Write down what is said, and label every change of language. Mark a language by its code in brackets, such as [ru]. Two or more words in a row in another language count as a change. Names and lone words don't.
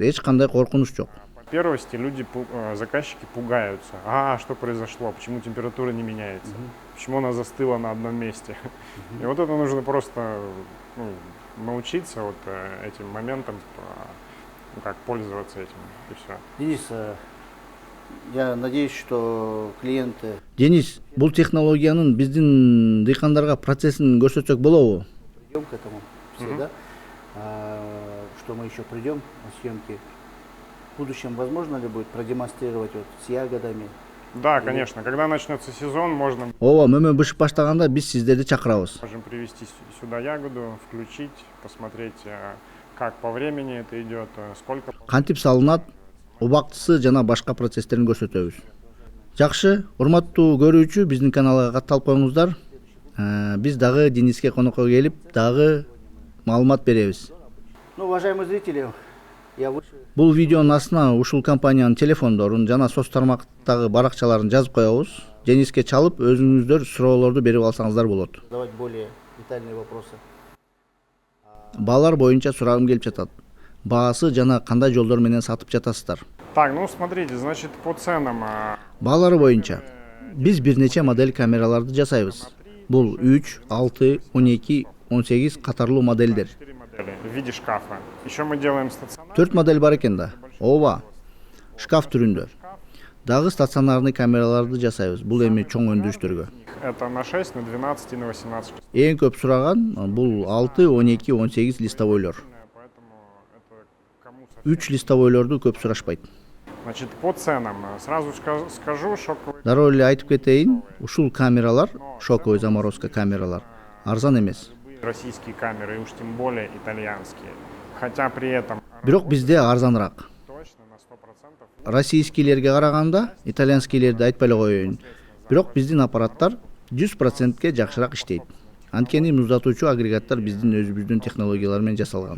[ky] Эч кандай коркунуч жок. [ru] По первости люди, заказчики пугаются. Что произошло? Почему температура не меняется? Почему она застыла на одном месте? И вот это нужно просто научиться вот этим моментом, как пользоваться этим, и все. Денис, я надеюсь, что клиенты Денис, [ky] бул технологиянын биздин дыйкандарга процессин көрсөтсөк болобу? [ru] придем к этому все, да? Что мы еще придем на съемки. В будущем возможно ли будет продемонстрировать вот с ягодами? Да, конечно. Когда начнется сезон, можем [ky] Ооба, мөмө бышып баштаганда биз сиздерди чакырабыз. [ru] привезти сюда ягоду, включить, посмотреть, как по времени это идет, сколько. [ky] Кантип салынат, убактысы жана башка процесстерин көрсөтөбүз. Жакшы, урматтуу көрүүчү, биздин каналга катталып коюңуздар. Биз дагы Дениске конокко келип, дагы маалымат беребиз. [ru] Ну, уважаемые зрители, я выше. [ky] Бул видеонун астына ушул компаниянын телефондорун жана соц тармактагы баракчаларын жазып коебуз. Дениске чалып, өзүңүздөр суроолорду берип алсаңыздар болот. [ru] Задавать более детальные вопросы. [ky] Баалар боюнча сурагым келип жатат. Баасы жана кандай жолдор менен сатып жатасыздар? [ru] Так, смотрите, значит, по ценам. [ky] Баалары боюнча биз бир нече модель камераларды жасайбыз. Бул 3, 6, 12, 18 катарлуу модельдер. [ru] 4 модели в виде шкафа. Еще мы делаем стационарный. [ky] 4 модель бар экен да. Ооба. Шкаф түрүндө. Дагы стационарный камераларды жасайбыз. Бул эми чоң өндүрүштөргө. [ru] Это на 6, на 12 и на 18. [ky] Эң көп сураган бул 6, 12, 18 листовойлор. [ru] Поэтому это кому совсем. [ky] 3 листовойлорду көп сурашпайт. [ru] Значит, по ценам. Сразу скажу, шоковый. [ky] Дароо эле айтып кетейин, ушул камералар, [ru] шоковый заморозка [ky] камералар арзан эмес. [ru] Российские камеры, и уж тем более итальянские. Хотя при этом [ky] Бирок бизде арзаныраак. [ru] точно на 100%. [ky] Российскийлерге караганда итальянскийлерди айтпай эле коеюн. Бирок биздин аппараттар 100%ке жакшыраак иштейт. Анткени муздатуучу агрегаттар биздин өзүбүздүн технологиялар менен жасалган.